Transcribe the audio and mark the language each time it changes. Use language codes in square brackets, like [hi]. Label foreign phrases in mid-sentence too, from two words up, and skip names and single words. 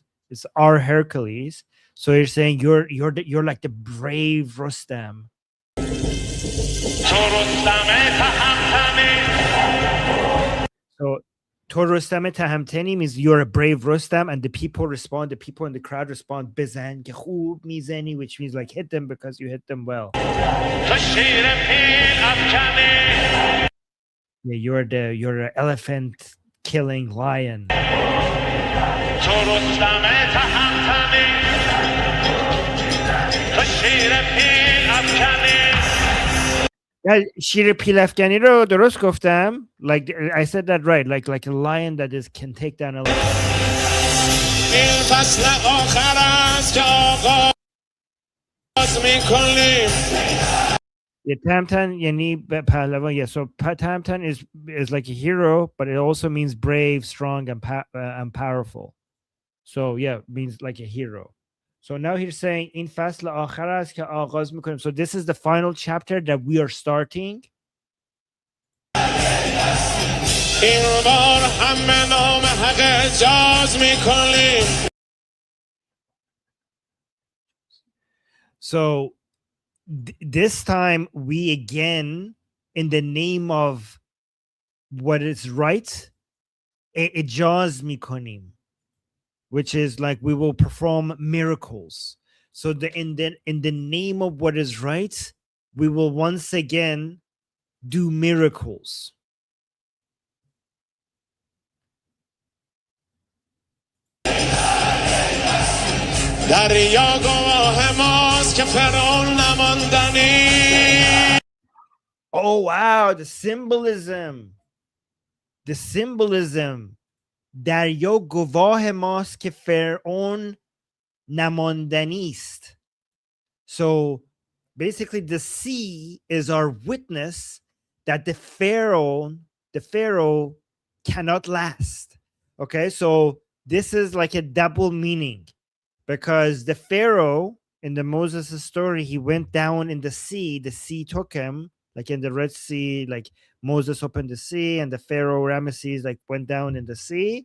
[en] It's our Hercules. So you're saying you're like the brave Rustam. So [fa] تو رستم تهمتنی [en] means you're a brave Rustam, and the people respond, the people in the crowd respond, [fa] بزن که خوب میزنی, [en] which means like hit them because you hit them well. Yeah, you're an elephant killing lion. [fa] شیر پیلافگنی رو درست گفتم. [en] Like I said that right. Like a lion that can take down a lion. [fa] این فصل آخر است که آغاز میکنیم. Yeah, تهمتن یعنی پهلوان. [en] Yeah, so Tamtan is like a hero, but it also means brave, strong, and powerful. So yeah, means like a hero. So now he's saying [fa] این فصل آخر است که آغاز میکنیم. [en] So this is the final chapter that we are starting. [fa] این بار همه نام حق اجاز میکنیم. [en] So this time we again, in the name of what is right, [fa] اعجاز میکنیم, [en] which is like we will perform miracles. So in the name of what is right, we will once again do miracles. [fa] دریا گواه ماست که فرعون نماندنی. [en] Oh wow, the symbolism. [fa] دریا گواه ماست که فرعون نماندنی است. [en] So basically the sea is our witness that the pharaoh cannot last. Okay, so this is like a double meaning, because the pharaoh in the Moses story, he went down in the sea took him, like in the Red Sea, like Moses opened the sea and the Pharaoh Ramesses like went down in the sea.